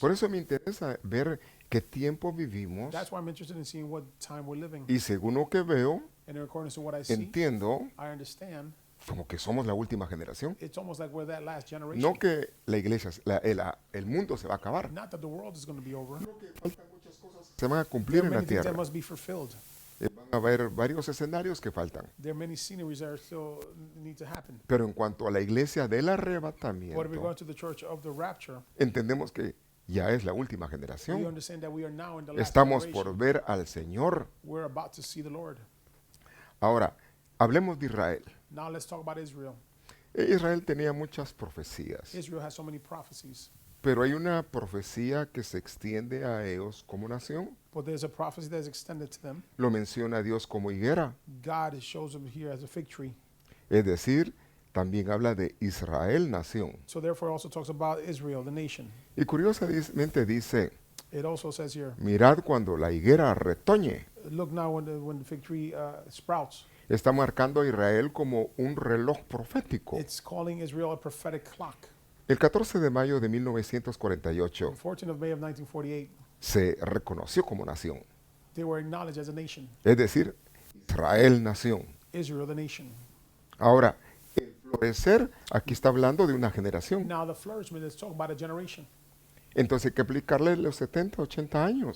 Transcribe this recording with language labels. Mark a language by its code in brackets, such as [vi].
[es] Por eso me interesa ver qué tiempo vivimos [en] That's why I'm interested in seeing what time we're living. [es] y según lo que veo, [en] And in accordance to what I see, [es] entiendo [en] I understand [es] como que somos la última generación. [en] it's almost like we're that last generation. [es] No que la iglesia, el mundo se va a acabar. [en] Not that the world is going to be over. [es] Faltan muchas cosas que se van a cumplir [en] There are [es] en la [en] many things that [es] tierra. [en] must be fulfilled. [es] Van a haber varios escenarios que faltan. [en] There are many sceneries that are still need to happen. [es] Pero en cuanto a la iglesia del [en] But if we're [es] arrebatamiento, [en] going to the church of the rapture, [es] entendemos que ya es la última [en] we [es] generación. [en] understand that we are now in the last [es] Estamos [en] generation. [es] por ver al Señor. [en] We're about to see the Lord. [es] Ahora, hablemos de Israel. [en] Now let's talk about Israel. [es] Israel tenía muchas profecías, [en] Israel has so many prophecies, [es] pero hay una profecía que se extiende a ellos como nación. [en] but there's a prophecy that is extended to them. [es] Lo menciona Dios como higuera, [en] God shows them here as a fig tree. [es] es decir, también habla de Israel, nación. [en] So therefore it also talks about Israel, the nation. [es] Y curiosamente dice, [en] It also says here, [es] mirad cuando la higuera retoñe. [en] look now when the fig tree sprouts. [es] Está marcando a Israel como un reloj profético. [en] It's calling Israel a prophetic clock. [es] El 14 de mayo de [en] On [es] 1948 [en] the 14th of May of 1948, [es] se reconoció como nación, [en] they were acknowledged as a nation. [es] es decir, Israel, nación. [en] Israel, the nation. [es] Ahora, el florecer, aquí está hablando de una generación. [en] Now the flourishment is talking about a generation. [es] Entonces hay que aplicarle los 70, 80 años.